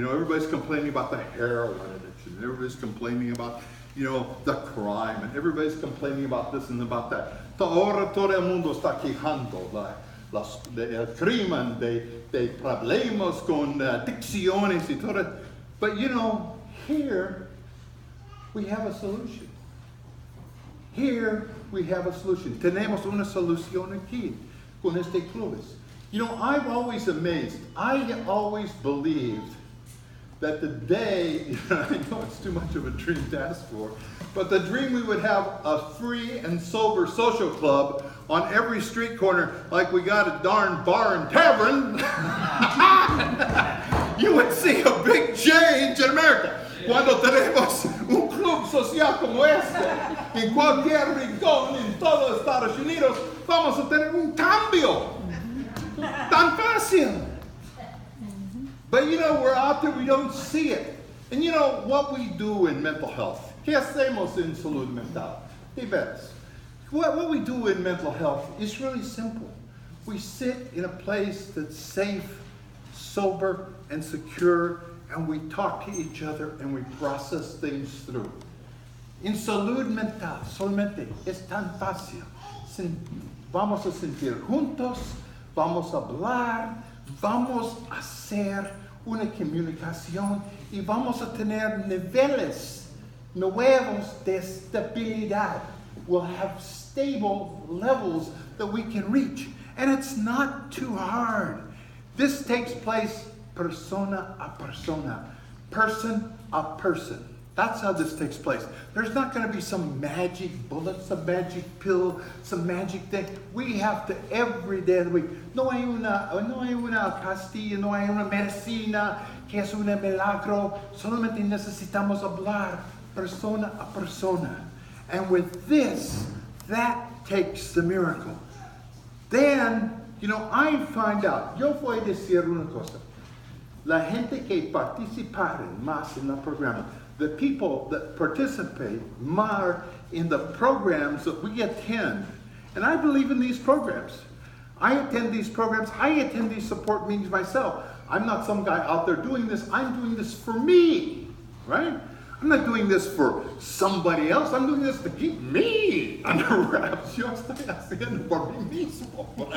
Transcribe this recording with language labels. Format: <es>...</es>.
<en>You know, everybody's complaining about the heroin addiction. Everybody's complaining about, you know, the crime. And everybody's complaining about this and about that.</en> <es>Ahora todo el mundo está quejando del crimen, de problemas con adicciones y todo.</es> <en>But, you know, here we have a solution. Here we have a solution.</en> <es>Tenemos una solución aquí con este clubes.</es> <en>You know, I'm always amazed. I always believed that the day, I know it's too much of a dream to ask for, but the dream we would have a free and sober social club on every street corner like we got a darn bar and tavern, you would see a big change in America.</en> <es>Cuando tenemos un club social como este, en cualquier rincón en todos los Estados Unidos, vamos a tener un cambio. Tan fácil.</es> <en>But you know, we're out there, we don't see it. And you know what we do in mental health.</en> <es>¿Qué hacemos en salud mental? De veras.</es> <en>What we do in mental health is really simple. We sit in a place that's safe, sober, and secure, and we talk to each other and we process things through.</en> <es>En salud mental, solamente es tan fácil. Vamos a sentir juntos, vamos a hablar, vamos a hacer una comunicación y vamos a tener niveles nuevos de estabilidad.</es> <en>We'll have stable levels that we can reach. And it's not too hard. This takes place</en> <es>persona a persona,</es> <en>person a person. That's how this takes place. There's not going to be some magic bullet, some magic pill, some magic thing. We have to every day of the week.</en> <es>No hay una castilla, no hay una medicina que es un milagro. Solamente necesitamos hablar persona a persona.</es> <en>And with this, that takes the miracle. Then, you know, I find out.</en> <es>Yo voy a decir una cosa. La gente que participaron más en el programa,</es> <en>the people that participate more in the programs that we attend. And I believe in these programs. I attend these programs. I attend these support meetings myself. I'm not some guy out there doing this. I'm doing this for me, right? I'm not doing this for somebody else. I'm doing this to keep me under wraps.</en> <es>Yo estoy haciendo por mí mismo.</es>